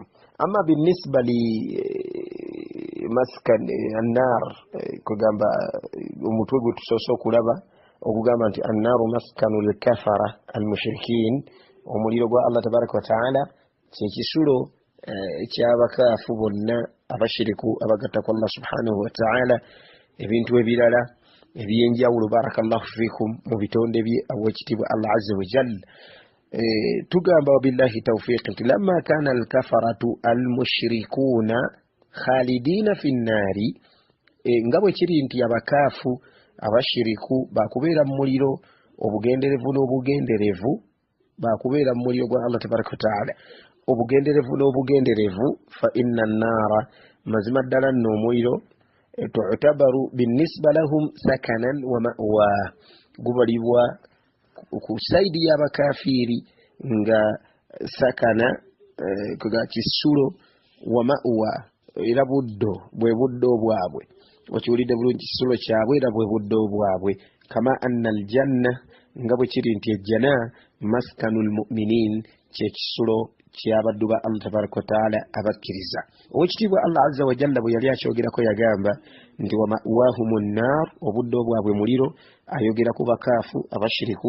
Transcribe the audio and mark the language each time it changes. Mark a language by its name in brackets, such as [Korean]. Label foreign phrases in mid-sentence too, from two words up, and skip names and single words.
[Arabic] أما بالنسبة لمسكن النار [Ganda] kugamba omutwe gwe tusoose okulaba okugamba nti [Arabic] النار مسكن الكفرة المشركين, [Ganda] omuliro gwa [Arabic] الله تبارك وتعالى [Ganda] kyekisulo kyabakaafu bonna abashiriku abagatta ku [Arabic] الله سبحانه وتعالى [Ganda] ebintu ebirala ebyenjawulo [Arabic] بارك الله فيكم [Ganda] mu bitonde bye awekitiibwa [Arabic] الله عز وجل. [Ganda] Tugamba [Arabic] وبالله التوفيق [Ganda] nti [Arabic] لما كان الكفرة المشركون خالدين في النار, [Ganda] nga bwe kiri nti abakaafu abashiriku bakubeera mu muliro obugenderevu n'obugenderevu, bakubeera mu muliro gwa [Arabic] الله تبارك و [Ganda] taala obugenderevu n'obugenderevu, [Arabic] فإن النار, [Ganda] mazima ddala nno omuliro [Arabic] تعتبر بالنسبة لهم سكنا ومأوى, [Ganda] gubalibwa ku saidi y'abakafiiri nga sakana kuga kisulo, [Arabic] ومأوى [Ganda] era buddo bwe buddo bwabwe, okiwulidde bulungi, kisulo kyabwe era bwe buddo bwabwe. [Arabic] كما أن الجنة, [Ganda] nga bwe kiri nti ejjana [Arabic] مسكن المؤمنين, [Ganda] kyekisulo kyabaddu ba [Arabic] الله تبارك وتعالى [Ganda] abakkiriza. Owekitiibwa [Arabic] الله عز وجل [Ganda] bwe yali akyogerako yagamba nti [Arabic] ومأواهم النار, [Ganda] obuddo bwabwe muliro, ayogera ku bakaafu abashiriku.